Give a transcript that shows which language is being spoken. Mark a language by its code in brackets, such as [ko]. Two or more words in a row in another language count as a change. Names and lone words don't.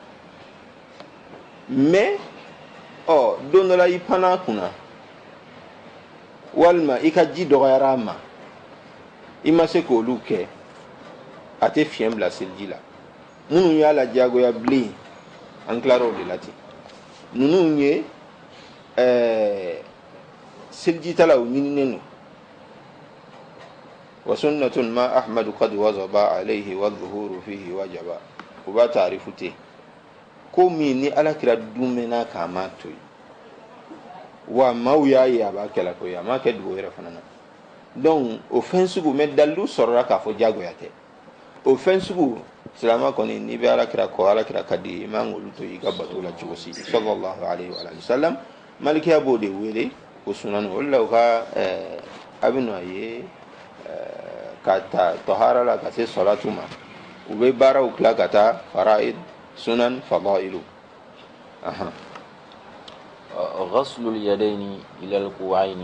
[bm] mais don dɔ la i panna a kunna walima i ka ji dɔgɔyara a ma i ma se k'olu kɛ a tɛ fiɲɛ bila seliji la minnu y'a la diyagoya bilen an tilara o de la ten ninnu ye selijitala o ɲininen don [ar] وسنة ما أحمد قد واظب عليه والظهور فيه وجبا [bm] o b'a taarifu ten ko min ni alakira dumɛna k'a ma to yen wa maaw y'a ye a b'a kɛla ko ye a m'a kɛ dogo yɛrɛ fana na donc o fɛn sugu mɛ dalilu sɔrɔla k'a fɔ diyagoya tɛ o fɛn sugu silama kɔni n'i bɛ alakira kɔ alakira ka di i man k'olu to i ka bato la cogo si [ar] صلى الله عليه وسلم [bm] malikiya b'o de wele o sunanu o de la u ka a bɛ nɔ ye ka ta tɔhara la ka se sɔlatu ma u bɛ baaraw tila ka taa [ar] فرائض سنن فضائل غسل اليدين إلى الكوعين